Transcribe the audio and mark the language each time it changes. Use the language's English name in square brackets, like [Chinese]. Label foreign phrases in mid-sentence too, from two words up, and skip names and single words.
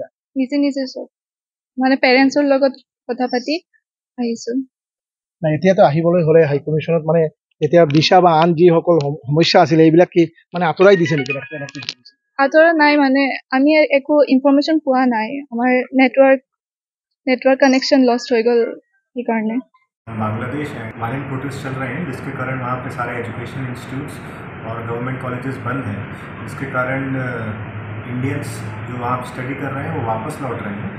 [Assamese] নিজে সব মানে পেৰেণ্টছৰ লগত কথা পাতি আহিছো নাই এতিয়াতো আহিবলৈ হ'লে হাই কমিশ্যনত মানে এতিয়া দিশা বা আন যিসকল সমস্যা আছিলে এইবিলাক কি মানে আঁতৰাই দিছে নেকি? আঁতৰা নাই মানে আমি একো ইনফৰমেশ্যন পোৱা নাই আমাৰ [English] network connection lost [Hindi] हो गल ये कारण बांग्लादेश [English] violent protest [Hindi] चल रहे हैं जिसके कारण वहाँ पे सारे [English] education institutes [Hindi] और [English] government colleges [Hindi] बंद हैं, जिसके कारण इंडियंस जो वहाँ स्टडी कर रहे हैं वो वापस लौट रहे हैं।